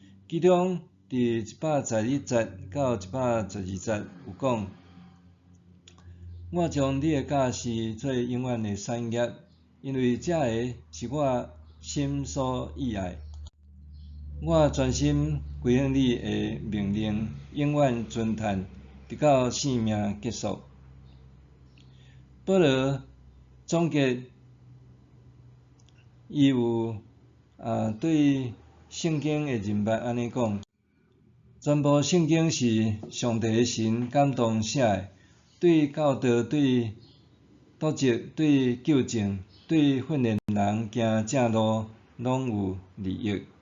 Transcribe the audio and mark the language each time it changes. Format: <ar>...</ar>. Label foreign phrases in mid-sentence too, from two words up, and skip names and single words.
<nan>其中伫111节到112节有讲：我将你的教示做永远的产业，因为这个是我心所喜爱。我专心归向你的命令，永远遵趁，直到性命结束。保罗总结，伊有对圣经的认捌安尼讲：全部圣经是上帝的神感动写的，对教导、对督责、对纠正、对训练人行正路，拢有利益。</nan>